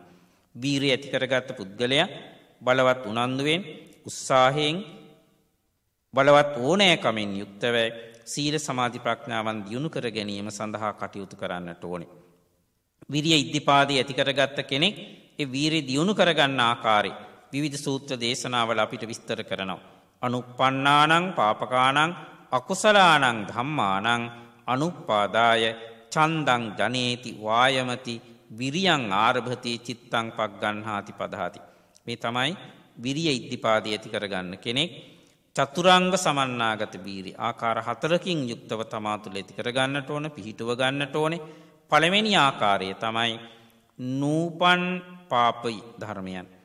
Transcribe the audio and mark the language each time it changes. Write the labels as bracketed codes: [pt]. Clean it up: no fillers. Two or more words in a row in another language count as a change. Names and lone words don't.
[si] වීරිය ඇති කරගත්ත පුද්ගලයා බලවත් උනන්දුවෙන්, උත්සාහයෙන්, බලවත් ඕනෑකමින් යුක්තව සීල සමාධි ප්‍රඥාවන් දියුණු කර ගැනීම සඳහා කටයුතු කරන්නට ඕනේ. විරිය ඉද්ධිපාදයේ ඇති කරගත්ත කෙනෙක් ඒ වීරිය දියුණු කරගන්න ආකාරය විවිධ සූත්‍ර දේශනාවල අපිට විස්තර කරනවා. [pi] අනුප්පන්නානං පාපකානං අකුසලානං ධම්මානං අනුප්පාදාය ඡන්දං ජනේති වායමති විරියං ආරභති චිත්තං පග්ගණ්හාති පදහති. [si] මේ තමයි විරිය ඉද්ධිපාදයේ ඇති කරගන්න කෙනෙක් චතුරාංග සමන්නාගත වීරිය ආකාර හතරකින් යුක්තව තමා තුළ ඇති කරගන්නට ඕන, පිහිටුව ගන්නට ඕනේ. පළවෙනි ආකාරය තමයි නූපන් පාපයි ධර්මයන්.